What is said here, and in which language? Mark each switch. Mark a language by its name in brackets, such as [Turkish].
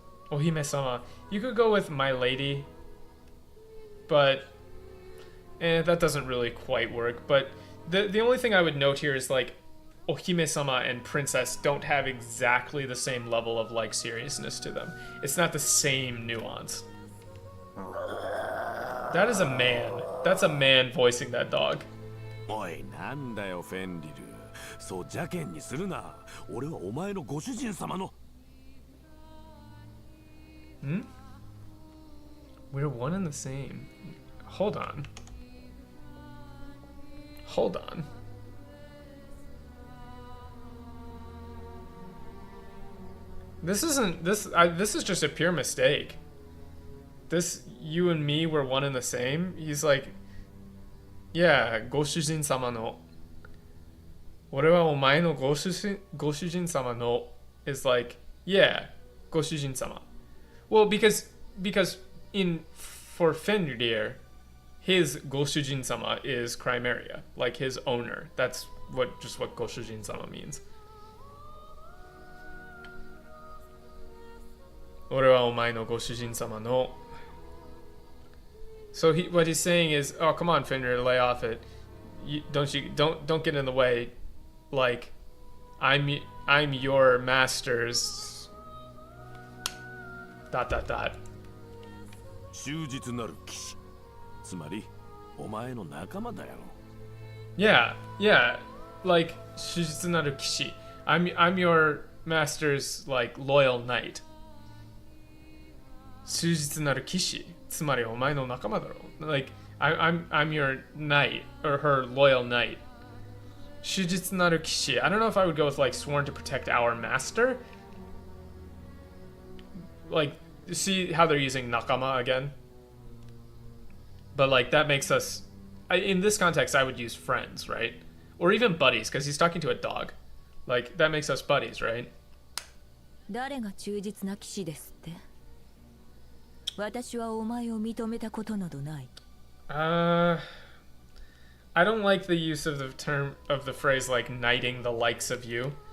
[Japanese] Ohime-sama. [English] You could go with my lady, but that doesn't really quite work. But the only thing I would note here is, like, [Japanese] Ohime-sama [English] and princess don't have exactly the same level of, like, seriousness to them. It's not the same nuance. That is a man. That's a man voicing that dog. Oi, [Japanese] なんだよ、フェンリル。そう邪険にするな。俺はお前のご主人様の。 [English] Hmm? We're one and the same. Hold on. Hold on. This isn't this. This is just a pure mistake. This, you and me were one and the same. He's like, yeah, [Japanese] ご主人様の。俺はお前のご主人様の [English] is like, yeah, ご主人様. Well, because for Fenrir, his [Japanese] ご主人様 [English] is Chimera, like his owner. That's what [Japanese] ご主人様 [English] means. [Japanese] 俺はお前のご主人様の。 [English] So what he's saying is, oh, come on, Fenrir, lay off it. Don't get in the way. Like, I'm your master's. ... [Japanese] 忠実なる騎士。つまり、お前の仲間だよ。 [English] Yeah, like [Japanese] 忠実なる騎士. [English] I'm your master's, like, loyal knight. [Japanese] 忠実なる騎士. つまりお前の仲間だろ. Like, I'm your knight, or her loyal knight. 忠実なる騎士. [English] I don't know if I would go with, like, sworn to protect our master. Like, see how they're using [Japanese] nakama [English] again? But, like, that makes us... in this context, I would use friends, right? Or even buddies, because he's talking to a dog. Like, that makes us buddies, right? [Japanese] 誰が忠実な騎士ですって？私はお前を認めたことなどない。 [English] I don't like the use of the phrase, like, knighting the likes of you.